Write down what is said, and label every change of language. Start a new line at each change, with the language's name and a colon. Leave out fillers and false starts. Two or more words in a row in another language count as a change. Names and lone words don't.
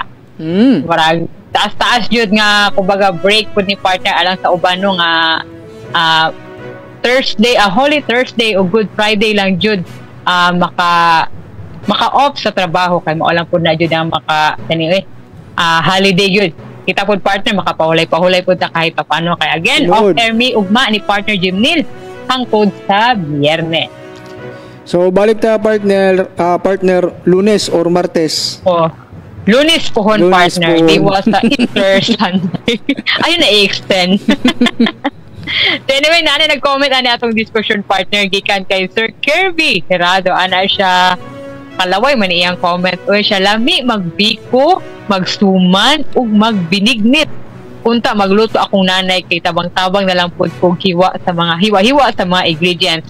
Cebuano: Marag taas-taas jud nga kumbaga break pud ni partner alang sa uban no nga Thursday, Holy Thursday o Good Friday lang jud maka-off sa trabaho kay mao lang pud na jud ang holiday jud. Kita pud partner makapahulay-pahulay pud ta kahit paano kay again
English: off air
Cebuano: me ugma ni partner Jimnil hangtod sa Biyernes. So balik ta partner Lunes or Martes. Lunes pohon partner. Di was sa Easter Sunday. Ayun na i-extend. So anyway, nag-comment ani atong discussion partner gikan kay Sir Kirby Herado. Ana siya kalaway man iyang comment. O siya lami magbiko, magsuman ug magbinignit. Unta magluto akong nanay kay tabang-tabang na lang pud kog hiwa sa mga ingredients.